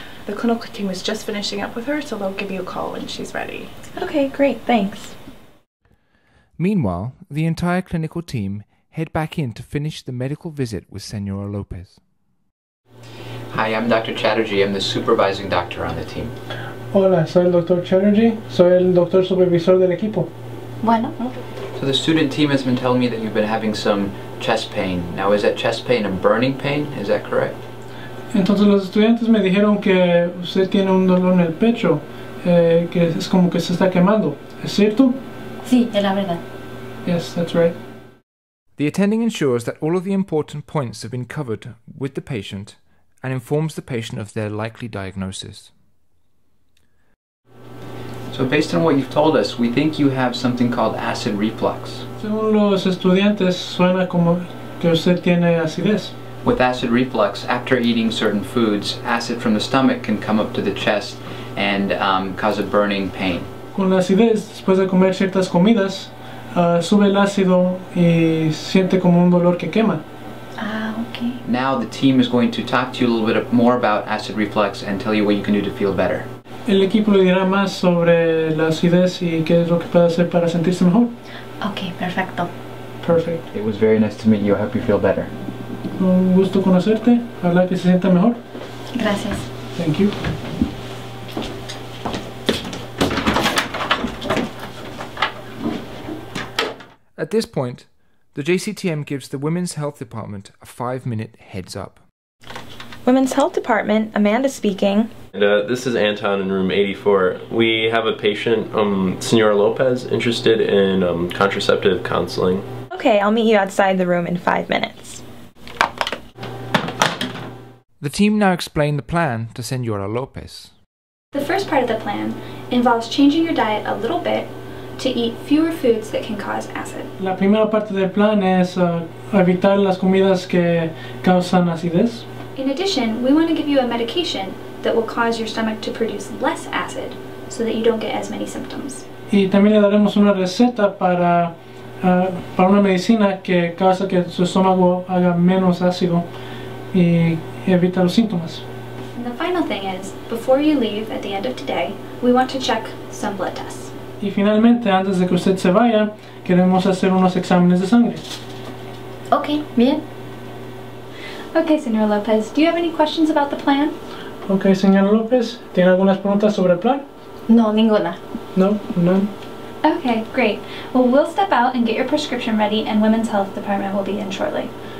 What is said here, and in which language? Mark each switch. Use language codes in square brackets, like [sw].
[en] The clinical team is just finishing up with her, so they'll give you a call when she's ready. Okay, great. Thanks. Meanwhile, the entire clinical team head back in to finish the medical visit with Senora Lopez. Hi, I'm Dr. Chatterjee. I'm the supervising doctor on the team. [es] Hola, soy el Dr. Chatterjee. Soy el doctor supervisor del equipo. Bueno. [en] So the student team has been telling me that you've been having some chest pain. Now, is that chest pain a burning pain? Is that correct? [es] Entonces los estudiantes me dijeron que usted tiene un dolor en el pecho, que es como que se está quemando. ¿Es cierto? Sí, es la verdad. [en] Yes, that's right. The attending ensures that all of the important points have been covered with the patient and informs the patient of their likely diagnosis. So based on what you've told us, we think you have something called acid reflux. [es] Según los estudiantes, suena como que usted tiene acidez. [en] With acid reflux, after eating certain foods, acid from the stomach can come up to the chest and cause a burning pain. [es] Con la acidez, después de comer ciertas comidas, sube el ácido y siente como un dolor que quema. [en] Ah, okay. Now the team is going to talk to you a little bit more about acid reflux and tell you what you can do to feel better. [es] El equipo le dirá más sobre la acidez y qué es lo que puede hacer para sentirse mejor. Ok, perfecto. [en] Perfect. It was very nice to meet you. I hope you feel better. [es] Un gusto conocerte. Ojalá que se sienta mejor. Gracias. [en] Thank you. At this point, the JCTM gives the Women's Health Department a 5-minute heads up. Women's Health Department, Amanda speaking. And this is Anton in room 84. We have a patient, Senora Lopez, interested in contraceptive counseling. Okay, I'll meet you outside the room in 5 minutes. The team now explain the plan to Senora Lopez. The first part of the plan involves changing your diet a little bit to eat fewer foods that can cause acid. [es] La primera parte del plan es evitar las comidas que causan acidez. [en] In addition, we want to give you a medication that will cause your stomach to produce less acid so that you don't get as many symptoms. [es] Y también le daremos una receta para una medicina que causa que su estómago haga menos ácido y evita los síntomas. [en] And the final thing is, before you leave at the end of today, we want to check some blood tests. [es] Y finalmente, antes de que usted se vaya, queremos hacer unos exámenes de sangre. Ok, bien. [en] Okay, Senora Lopez, do you have any questions about the plan? [es] Okay, señora López, ¿tiene algunas preguntas sobre el plan? No, ninguna. [en] No, none. Okay, great. Well, we'll step out and get your prescription ready, and Women's Health Department will be in shortly.